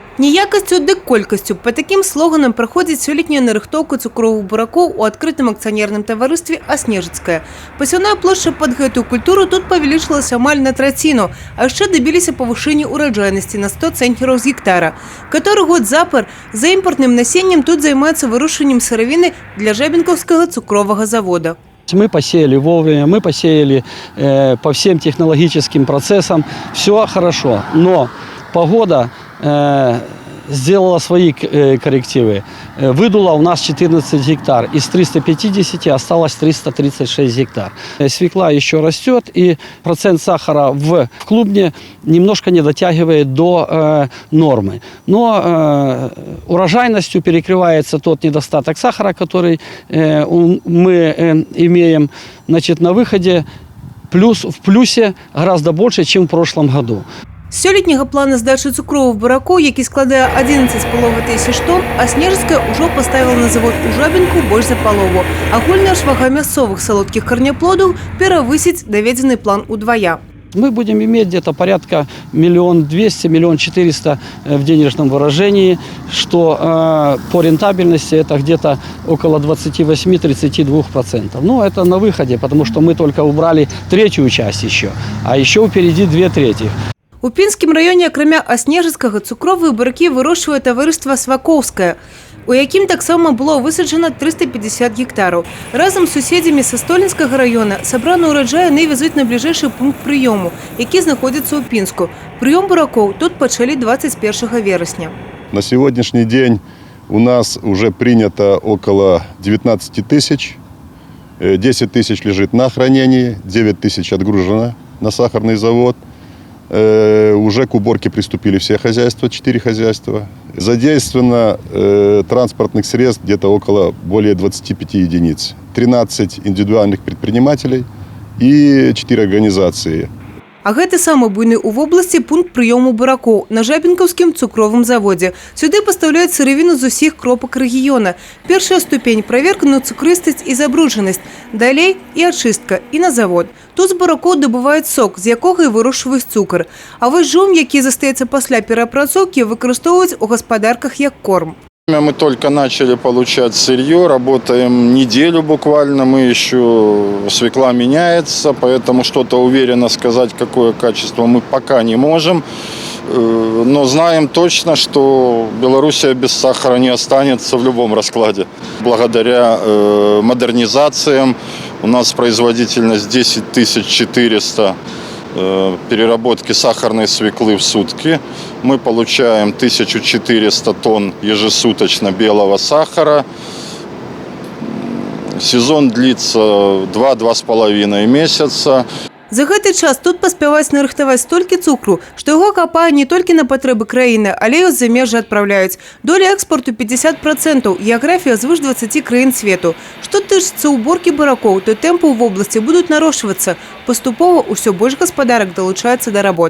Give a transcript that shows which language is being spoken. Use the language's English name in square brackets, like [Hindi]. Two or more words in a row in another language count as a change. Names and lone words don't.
[Belarusian] Не якостью, дык колькостью. [Russian] По таким слоганам проходит [Belarusian] сёлетняя нарыхтоўка цукровых буракоў у адкрытым акцыянерным таварыстве «Аснежыцкая». Пасяўная плошча пад гэтую культуру тут павялічылася амаль на траціну, а яшчэ дабіліся павышэння ўраджайнасці на 100 цэнтнераў з гектара. Каторы год запар за імпартным насеннем тут займаюцца вырушэннем сыравіны для Жабінкаўскага цукровага завода. [Russian] Мы посеяли вовремя, мы посеяли по всем технологическим процессам, все хорошо, но погода сделала свои коррективы. Выдуло у нас 14 гектар, из 350 осталось 336 гектар. Свекла еще растет, и процент сахара в клубне немножко не дотягивает до нормы. Но урожайностью перекрывается тот недостаток сахара, который мы имеем. Значит, на выходе в плюсе гораздо больше, чем в прошлом году. [Belarusian] З сёлетняга плана здачы цукровых буракоў, які складае 11,5 тысяч тонн, Аснежыцкая ўжо поставила на завод у Жабінку больш за палову. Агульная ж вага мясцовых салодкіх корнеплодаў перавысіць даведзены план удвая. [Russian] Мы будем иметь где-то порядка 1 200 000 – 1 400 000 в денежном выражении, что по рентабельности это где-то около 28–32%. Ну, это на выходе, потому что мы только убрали третью часть еще, а еще впереди 2/3. [Belarusian] У Пінскім раёне, акрамя Аснежыцкага, цукровыя буракі вырошчвае таварыства «Свакоўскае», у якім таксама было высаджана 350 гектараў. Разам з суседзямі са Столінскага раёна сабраны ўраджай яны везуць на бліжэйшы пункт прыёму, які знаходзіцца ў Пінску. Прыём буракоў тут пачалі 21 верасня. [Russian] На сегодняшний день у нас уже принято около 19 тысяч. 10 тысяч лежит на хранении, 9 тысяч отгружено на сахарный завод. Уже к уборке приступили все хозяйства, 4 хозяйства. Задействовано транспортных средств где-то около более 25 единиц. 13 индивидуальных предпринимателей и 4 организации. [Belarusian] А гэты самы буйны ў вобласці пункт прыёму буракоў на Жабінкаўскім цукровым заводзе. Сюды пастаўляюць сыравіну з усіх кропак рэгіёна. Першая ступень – праверка на цукрыстасць і забруджанасць. Далей і ачыстка, і на завод. Тут з буракоў дабываюць сок, з якога і вырушваюць цукар. А вось жум, які застаецца пасля перапрацоўкі, выкарыстоўваюць у гаспадарках як корм. [Russian] Мы только начали получать сырье, работаем неделю буквально, мы еще, свекла меняется, поэтому что-то уверенно сказать, какое качество мы пока не можем. Но знаем точно, что Белоруссия без сахара не останется в любом раскладе. Благодаря модернизациям у нас производительность 10 400 переработки сахарной свеклы в сутки. Мы получаем 1400 тонн ежесуточно белого сахара. Сезон длится 2–2,5 месяца. [Belarusian] За гэты час тут паспяваюць нарыхтаваць столькі цукру, што яго капае не толькі на патрэбы краіны, але і ў замежжа адпраўляюць. Доля экспорту 50%, геаграфія звыш 20 краін свету. Што тычыцца уборкі буракоў, то тэмпы ў вобласці будуць нарошчвацца. Паступова ўсё больш гаспадарак далучаецца да работ.